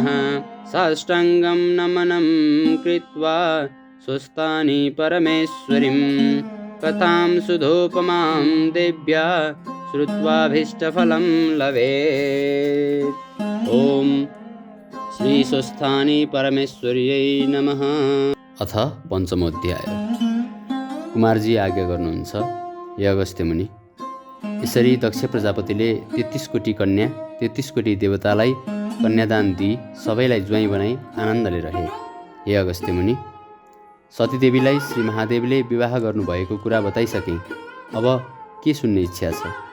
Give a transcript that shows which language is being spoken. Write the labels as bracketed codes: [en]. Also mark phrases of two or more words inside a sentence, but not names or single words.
[sa] साष्टाङ्गं नमनं कृत्वा स्वस्थानि परमेश्वरीं कथां सुधोपमां देव्या श्रुत्वाभीष्टफलं लभेत्। ॐ श्री स्वस्थानि परमेश्वर्यै नमः। अथ पञ्चमोऽध्याय। [ne] कुमारजी आज्ञा गर्नुहुन्छ, हे अगस्त्य मुनि, यसरी दक्ष प्रजापतिले 33 कोटी कन्या 33 कोटी देवतालाई कन्यादान दिई सबैलाई ज्वाइँ बनाई आनन्दले रहे। हे अगस्त्य मुनि, सतीदेवीलाई श्री महादेवले विवाह गर्नुभएको कुरा बताइसके, अब के सुन्ने इच्छा छ?